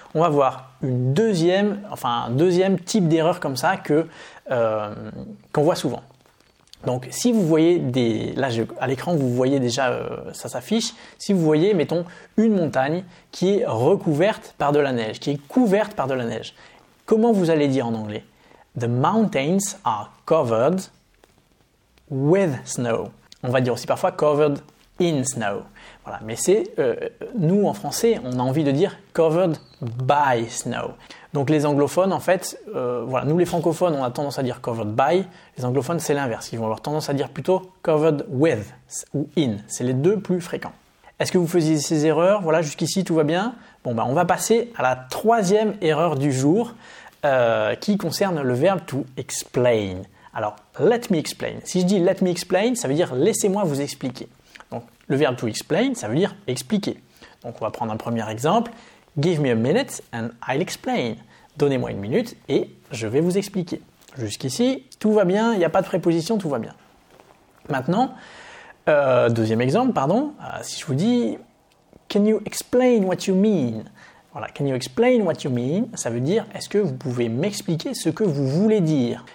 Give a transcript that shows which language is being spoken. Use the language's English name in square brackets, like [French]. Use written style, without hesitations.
[French] On va voir un deuxième type d'erreur comme ça qu'on voit souvent. Donc, si vous voyez à l'écran, vous voyez déjà, ça s'affiche. Si vous voyez, mettons, une montagne qui est recouverte par de la neige, qui est couverte par de la neige. Comment vous allez dire en anglais? [English] The mountains are covered with snow. [French] On va dire aussi parfois [English] covered in snow. [French] Voilà, mais nous en français, on a envie de dire [English] covered by snow. [French] Donc les anglophones, en fait, nous les francophones, on a tendance à dire covered by. Les anglophones, c'est l'inverse. Ils vont avoir tendance à dire plutôt covered with ou in. C'est les deux plus fréquents. Est-ce que vous faisiez ces erreurs? Voilà, jusqu'ici, tout va bien? Bon, on va passer à la troisième erreur du jour qui concerne le verbe to explain. Alors, [English] let me explain. [French] Si je dis let me explain, ça veut dire laissez-moi vous expliquer. Donc, le verbe to explain, ça veut dire expliquer. Donc, on va prendre un premier exemple. [English] Give me a minute and I'll explain. [French] Donnez-moi une minute et je vais vous expliquer. Jusqu'ici, tout va bien, il n'y a pas de préposition, tout va bien. Maintenant, deuxième exemple, si je vous dis [English] can you explain what you mean? [French] Voilà, [English] can you explain what you mean? [French] Ça veut dire est-ce que vous pouvez m'expliquer ce que vous voulez dire?